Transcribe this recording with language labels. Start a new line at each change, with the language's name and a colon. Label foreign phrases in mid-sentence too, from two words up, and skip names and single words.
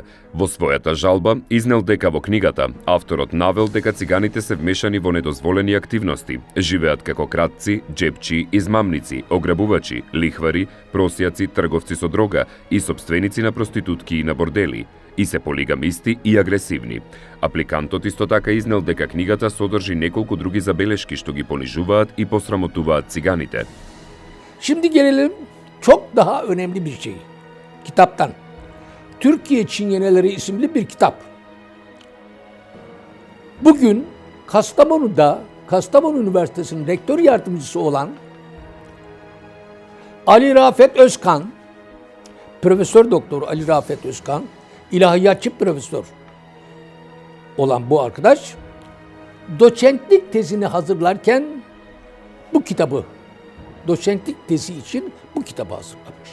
Macedonian: Во својата жалба изнел дека во книгата авторот навел дека циганите се вмешани во недозволени активности, живеат како кратци, џепчи, измамници, ограбувачи, лихвари, просјаци, трговци со дрога и собственици на проститутки и на бордели, и се полигамисти и агресивни. Апликантот исто така изнел дека книгата содржи неколку други забелешки што ги понижуваат и посрамотуваат циганите.
Turkish: Şimdi gelelim çok daha önemli bir şey. Kitaptan. Türkiye Çingeneleri isimli bir kitap. Bugün Kastamonu'da, Kastamonu Üniversitesi'nin rektör yardımcısı olan Ali Rafet Özkan, Profesör Doktor Ali Rafet Özkan, ilahiyatçı profesör olan bu arkadaş, doçentlik tezini hazırlarken bu kitabı, doçentlik tezi için bu kitabı hazırlamış.